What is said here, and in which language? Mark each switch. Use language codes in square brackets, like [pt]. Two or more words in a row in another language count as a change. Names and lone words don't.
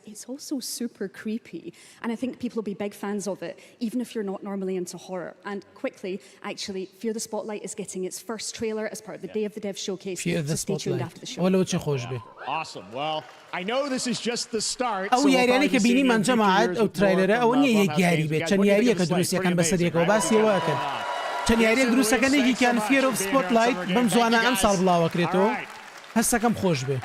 [en] It's also super creepy, and I think people will be big fans of it, even if you're not normally into horror. And quickly, actually, Fear the Spotlight is getting its first trailer as part of the Day of the Dev showcase. So stay tuned after the show. Awesome. Well, I know this is just the start. [ckb] ئەو یاریانەی کە بینی من جەماعەت ئەو ترایلەرە ئەوە نییە یەک یاری بێت چەند یاریەکە دروستیەکان بەسەریەکەوە باسیەوەکەن چەند یاریەک دروستەکەنێکیان Fear of Spotlight بەم جوانە ئەم ساڵ بڵاوەکرێتەوە هەستەکەم خۆش بێ.